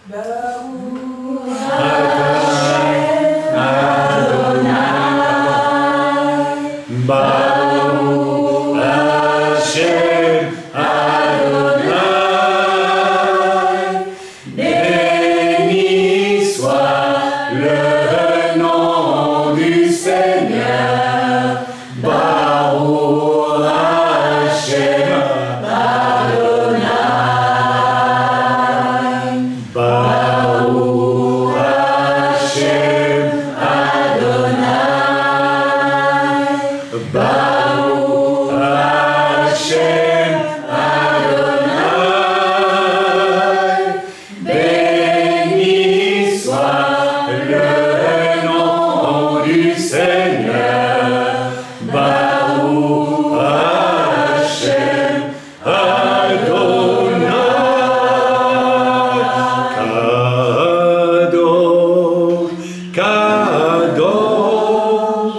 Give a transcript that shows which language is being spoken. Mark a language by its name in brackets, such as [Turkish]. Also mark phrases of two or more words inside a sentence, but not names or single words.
[Hebrew] ברוך השם אדוני, [French] béni soit le nom du Seigneur. [Hebrew] ברוך השם אדוני ברוך השם אדוני. ברוך השם אדוני, [French] béni soit le nom du Seigneur. [Hebrew] ברוך השם אדוני קדוש קדוש.